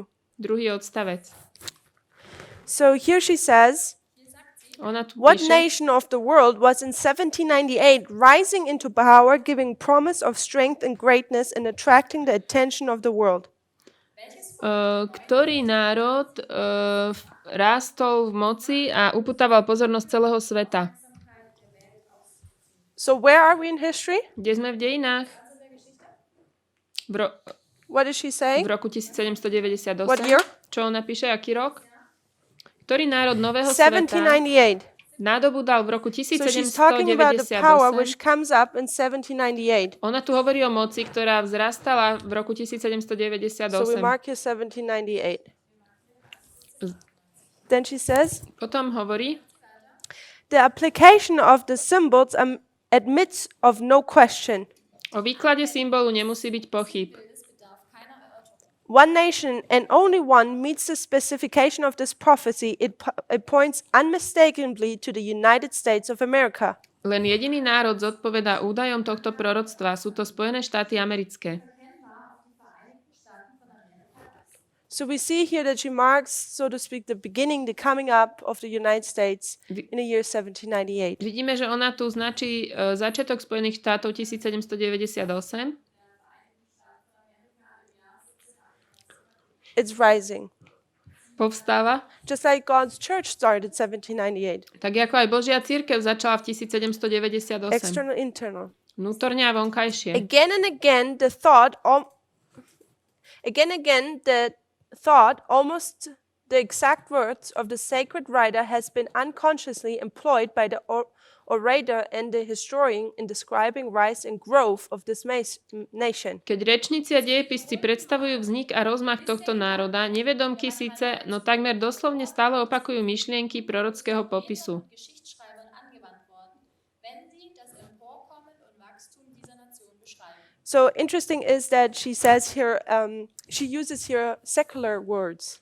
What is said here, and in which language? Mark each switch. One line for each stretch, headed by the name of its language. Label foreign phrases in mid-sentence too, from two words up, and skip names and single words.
Slovak: druhý odstavec.
English: So here she says,
Slovak: Ona tu
English: what
Slovak: píše,
English: nation of the world was in 1798 rising into power, giving promise of strength and greatness and attracting the attention of the world?
Slovak: Ktorý národ rástol v moci a upútaval pozornosť celého sveta?
English: So where are we in history?
Slovak: Kde sme v dejinách?
English: What is she
Slovak: V
English: saying?
Slovak: roku 1798.
English: What year?
Slovak: Čo on napíše, aký rok? Ktorý národ nového sveta 1798. nadobudal v roku
English: So she's talking about the power which 1798. comes up in 1798.
Slovak: Ona tu hovorí o moci, ktorá vzrastala v roku
English: So we 1798. mark here 1798. Then she says,
Slovak: Potom hovorí,
English: the application of the symbols admits of no question.
Slovak: o výklade symbolu nemusí byť pochyb.
English: One nation and only one meets the specification of this prophecy. It points unmistakably to the United States of America.
Slovak: Len jediný národ zodpovedá údajom tohto proroctva. Sú to Spojené štáty americké.
English: So we see here that she marks, so to speak, the beginning, the coming up of the United States in the year 1798.
Slovak: Vidíme, že ona tu značí začiatok Spojených štátov 1798.
English: It's rising.
Slovak: Povstáva.
English: Just like God's church started 1798.
Slovak: Tak ako aj Božia cirkev začala v 1798.
English: External, internal.
Slovak: Vnútorne a vonkajšie.
English: Again and again, the thought, almost the exact words of the sacred writer has been unconsciously employed by the orator and the historian in describing rise and growth of this nation.
Slovak: Keď rečníci a dejepisci predstavujú vznik a rozmach tohto národa, nevedomky síce, no takmer doslovne stále opakujú myšlienky prorockého popisu.
English: So interesting is that she says here, she uses here secular words.